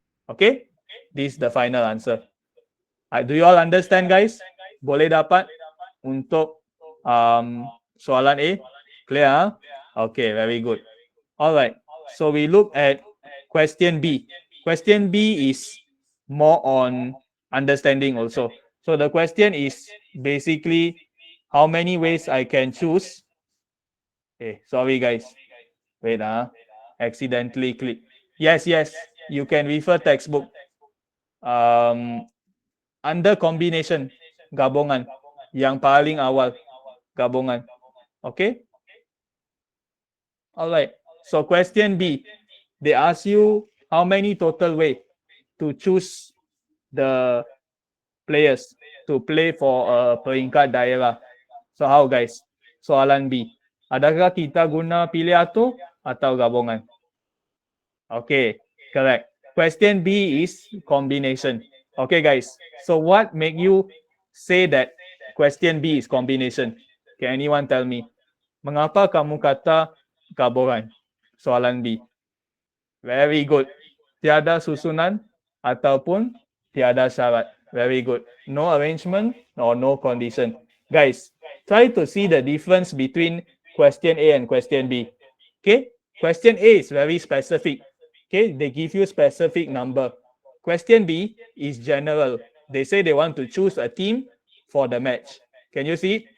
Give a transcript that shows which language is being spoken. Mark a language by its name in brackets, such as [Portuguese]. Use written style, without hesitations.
[English] Okay, this is the final answer. Do you all understand guys? Boleh dapat untuk soalan A? Clear? Okay, very good. Alright, so we look at question B. Question B is more on understanding also. So the question is basically how many ways I can choose. Sorry guys. Wait, accidentally click. Yes, you can refer textbook. Under combination, [Malay] gabungan. Yang paling awal, gabungan. Okay? [English] Alright, so question B. They ask you how many total way to choose the players to play for a peringkat daerah. So how guys? [Malay] Soalan B. Adakah kita guna pilihan atau gabungan? [English] Okay, correct. Question B is combination. Okay guys, so what make you say that question B is combination? Can anyone tell me? [Malay] Mengapa kamu kata gabungan? Soalan B. [English] Very good. [Malay] Tiada susunan ataupun tiada syarat. [English] Very good. No arrangement or no condition. Guys, try to see the difference between question A and question B. Okay? Question A is very specific. Okay? They give you specific number. Question B is general. They say they want to choose a team for the match. Can you see it?